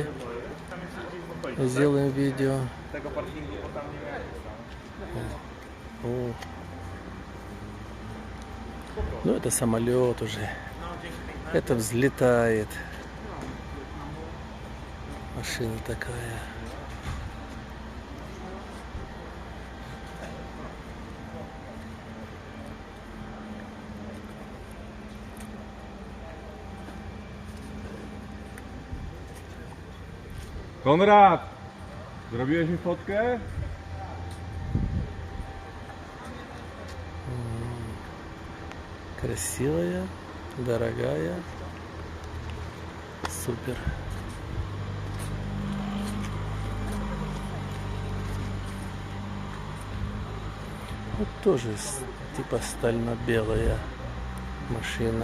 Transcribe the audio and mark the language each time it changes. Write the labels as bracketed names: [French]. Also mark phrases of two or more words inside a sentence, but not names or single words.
[Russian] Сделаем видео. О. Ну, это самолет уже. Это взлетает. Машина такая. [Polish] Konrad, zrobiłeś mi fotkę? [Russian] Красивая, дорогая, супер. Вот тоже типа стально-белая машина.